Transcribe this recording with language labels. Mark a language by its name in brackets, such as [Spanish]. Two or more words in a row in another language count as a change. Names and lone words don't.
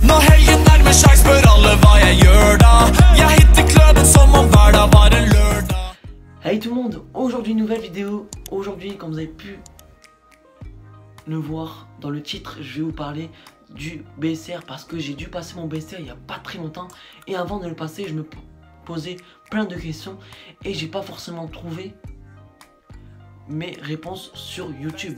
[Norwegian] Nå helgen nærmer seg, spør alle hva jeg gjør da. Jeg hitter klubben som om hver dag var en lørdag. [French] Hey tout le monde, aujourd'hui nouvelle vidéo. Aujourd'hui, comme vous avez pu le voir dans le titre, je vais vous parler du BSR parce que j'ai dû passer mon BSR il n'y a pas très longtemps. Et avant de le passer, je me posais plein de questions et j'ai pas forcément trouvé mes réponses sur YouTube.